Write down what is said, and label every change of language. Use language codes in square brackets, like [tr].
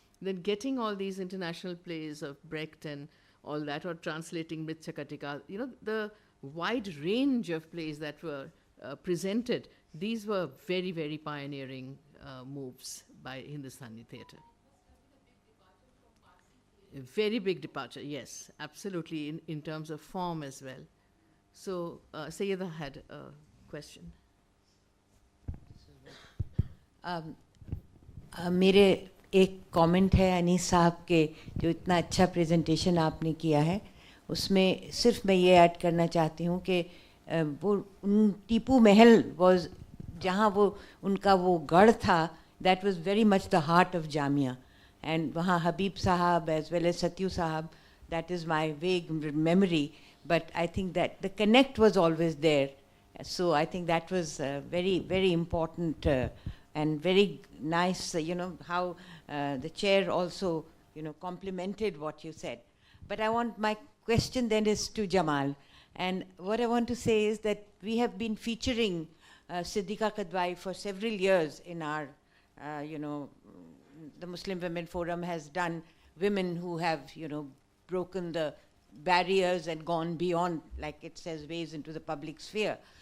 [en] Then getting all these international plays of Brecht and all that, or translating Mritya-Katika, the wide range of plays that were presented, these were very, very pioneering moves by Hindustani theatre. A very big departure, yes, absolutely, in terms of form as well. So, Sayyida had a question. [ur] میرے ایک comment ہے انیس صاحب کے, جو اتنا اچھا presentation آپ نے کیا ہے, اس میں صرف میں یہ ایڈ کرنا چاہتی ہوں کہ وہ ٹیپو محل واز, جہاں وہ ان کا وہ گڑھ تھا, [en] That was very much the heart of Jamia. And وہاں Habib sahab as well as Sathyu sahab, that is my vague memory, but I think that the connect was always there. So I think that was very, very important and very nice, how the chair also, complimented what you said. But I want, my question then is to Jamal. And what I want to say is that we have been featuring Siddiqa Kadwai for several years in our, the Muslim Women Forum has done women who have, broken the barriers and gone beyond, like it says, ways into the public sphere.